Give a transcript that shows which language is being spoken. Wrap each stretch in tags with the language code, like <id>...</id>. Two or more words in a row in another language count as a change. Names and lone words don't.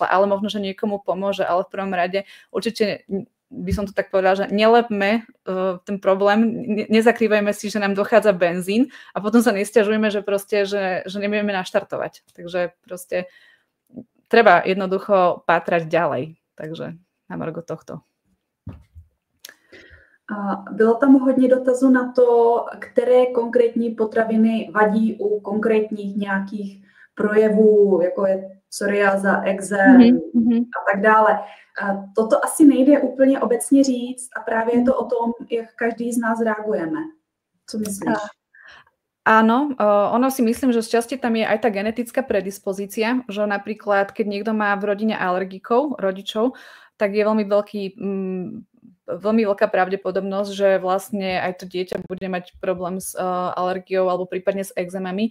<sk>Ale možno, že niekomu pomôže, ale v prvom rade určite by som to tak povedala, že nelepme ten problém, nezakrývajme si, že nám dochádza benzín a potom sa nesťažujeme, že proste, že nevieme naštartovať. Takže proste treba jednoducho pátrať ďalej. Takže na margo tohto.</sk> <cs>Bylo tam hodně dotazů na to, které konkrétní potraviny vadí u konkrétních nějakých projevů, jako je psoriáza, ekzém a tak dále. Toto asi nejde úplně obecně říct a právě je to o tom, jak každý z nás reagujeme. Co myslíš?</cs> <sk>Áno, ono si myslím, že z časti tam je aj tá genetická predispozícia, že napríklad, keď niekto má v rodine alergikov, rodičov, tak je veľmi veľký veľmi veľká pravdepodobnosť, že vlastne aj to dieťa bude mať problém s alergiou alebo prípadne s exémami.</sk>